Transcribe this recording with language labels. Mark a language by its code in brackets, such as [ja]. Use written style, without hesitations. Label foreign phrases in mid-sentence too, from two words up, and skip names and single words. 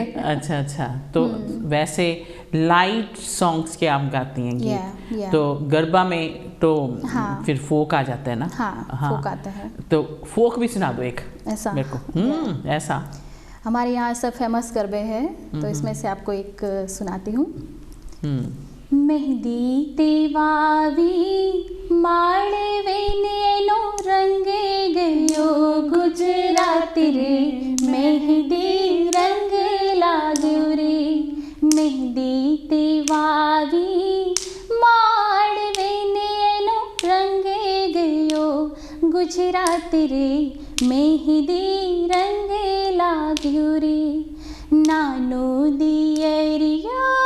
[hi] अच्छा, तो वैसे [en] light songs [hi] के आप गाती हैं गीत, तो गरबा में तो फिर फोक आ जाता है ना? हाँ, फोक आता है। तो फोक भी सुना दो एक ऐसा मेरे को। ऐसा हमारे यहाँ सब फेमस गरबे हैं, तो इसमें से आपको एक सुनाती हूँ। [gu] મેંદી તેવાવી માળવે નેનો રંગે ગયો ગુજરાતી રે, મેંદી રંગ લાગ્યો રે, મેંદી તેવાવી માળવે નેનો રંગે ગયો ગુજરાતી રે, મેંદી રંગ લાગ્યો રે, નાનો દિયરિયા